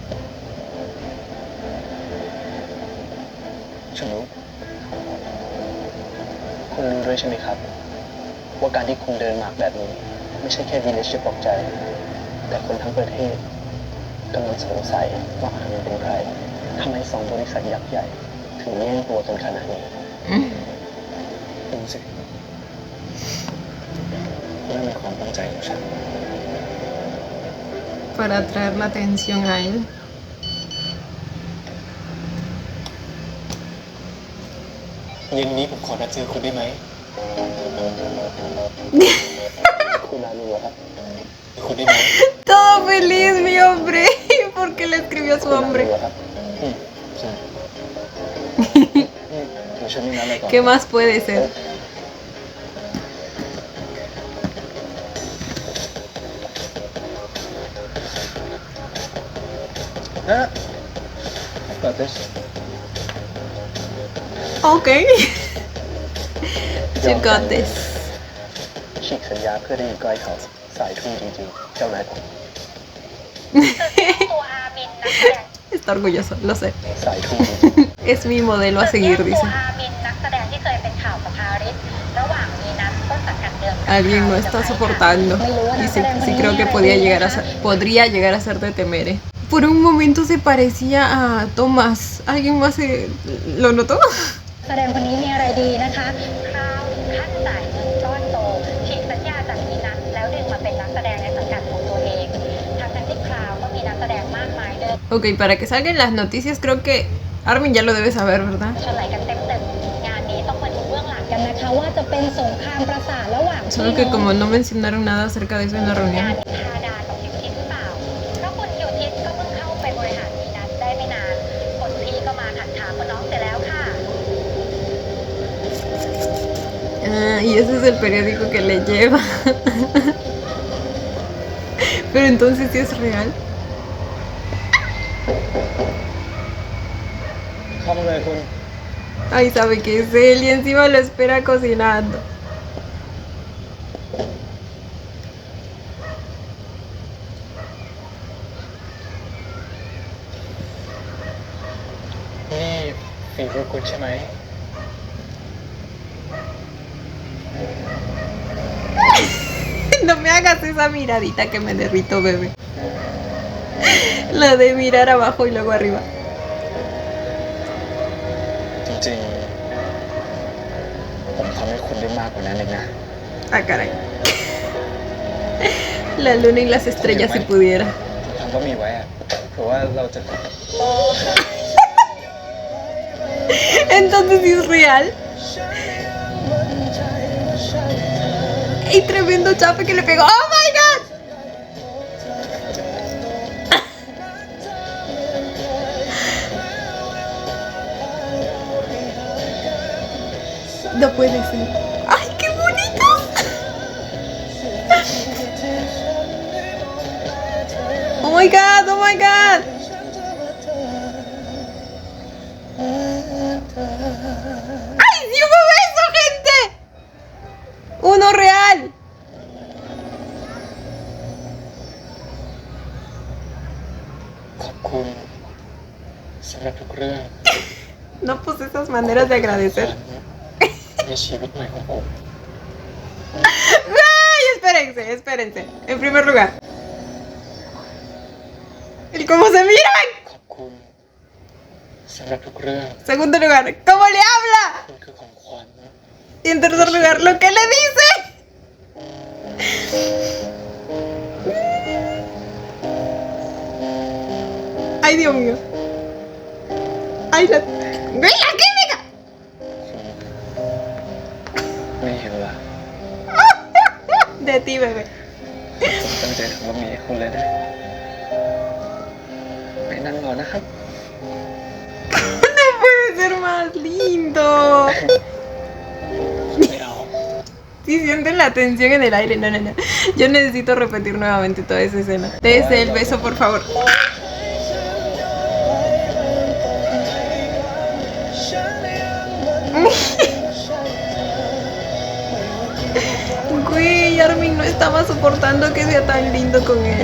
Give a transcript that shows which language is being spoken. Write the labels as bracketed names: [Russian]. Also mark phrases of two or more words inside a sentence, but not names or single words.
[Thai] ๆฉันรู้คุณรู้ด้วยใช่ไหมครับ ว่าการที่คุณเดินหมากแบบนี้ ไม่ใช่แค่วีเลชจะตกใจ แต่คนทั้งประเทศกำลังสงสัยว่าอาร์มเป็นใครทำไมสองบริษัทยักษ์ใหญ่ ถึงแย่งตัวกันขนาดนี้ดูสินั่นเป็นความตั้งใจของฉัน [Spanish] Para atraer la atención a él. [Thai] เย็นนี้ผมขอนัดเจอคุณได้ไหม คุณนารู้ครับคุณได้ไหม [Spanish] Todo feliz, mi hombre. Porque le escribió a su [Thai] คุณนา [Spanish] hombre. [Thai] รู้ครับใช่เดี๋ยวฉันมีนัดอะไรก่อน [Spanish] ¿Qué más puede ser? [Thai] นะเปิดดิ [English] Ok. You got this. [Thai] ฉีกสัญญาเพื่อได้อยู่ใกล้เขาสายทุ่งจริงๆ เจ้านายผม ตัวอามินนักแสดง [Spanish] Está orgulloso, lo sé. [Thai] สายทุ่งจริง [Spanish] Es mi modelo a seguir, [Thai] ตัว [Spanish] dice. [Thai] อามินนักแสดงที่เคยเป็นข่าวกับพาริสระหว่างมีนัดต้นสังกัดเดิม [Spanish] Alguien no está soportando. Y sí creo que podría llegar a ser de Temere. Por un momento se parecía a Thomas. ¿Alguien más lo notó? [Thai] แสดงคนนี้มีอะไรดีนะคะคราวถึงขั้นจ่ายเงินก้อนโตฉีกสัญญาจากมีนัดแล้วดึงมาเป็นนักแสดงในสังกัดของตัวเองทั้งที่คราวก็มีนักแสดงมากมายเดิม [Spanish] Ok, para que salgan las noticias creo que Armin ya lo debe saber, ¿verdad? [Thai] เฉลยกันเต็มงานนี้ต้องมาดูเบื้องหลังกันนะคะว่าจะเป็นสงครามประสาทระหว่าง [Spanish] Solo que como no mencionaron nada acerca de eso en la [Thai] งาน [Spanish] reunión. [Thai] ทาดากับคิวทิพย์หรือเปล่าเพราะคุณคิวทิพย์ก็เพิ่งเข้าไปบริหารมีนัดได้ไม่นานคนพี่ก็มาขัดขาคนน้องเสร็จแล้วค่ะ [Spanish] Ah, y ese es el periódico que le lleva. Pero entonces sí es real. [Thai] เข้ามาเลยคุณ [Spanish] Ay, sabe que es él y encima lo espera cocinando. [Thai] นี่ฝีมือคุณใช่ไหม [Spanish] No me hagas esa miradita que me derrito, bebé. La de mirar abajo y luego arriba. [Thai] จริงๆ ผมทำให้คุณได้มากกว่านั้นเองนะ [Spanish] Ah, caray. La luna y las estrellas si pudiera. [Thai] ทำบะหมี่ไว้อะเผื่อว่าเราจะ [Spanish] Entonces es real. Y tremendo chape que le pegó. [English] ¡Oh my god! [Spanish] No puede ser. ¡Ay, qué bonito! [English] ¡Oh my god! ¡Oh my god! [Spanish] ¡Ay, sí hubo beso, gente! ¡Uno real! No, pues esas maneras de agradecer. [Thai] ในชีวิตใหม่ของผม [Spanish] ¡Ay, espérense! En primer lugar, el cómo se miran. [Thai] ขอบคุณสำหรับทุกเรื่อง [Spanish] Segundo lugar, cómo le habla. [Thai] คุณคือของขวัญ [Spanish] Y en tercer lugar, lo que le dice. Ay, Dios mío. Ay, la química. [Thai] ไม่หิวละ [Spanish] De ti, bebé. [Thai] ผมตั้งใจทำบะหมี่ให้คุณเลยนะไปนั่งก่อนนะครับ [Spanish] No puede ser más lindo. [Thai] ไม่เอา [Spanish] Si sienten la tensión en el aire, no. Yo necesito repetir nuevamente toda esa escena. Dese el beso, por favor. Güey, Armin no estaba soportando que sea tan lindo con él.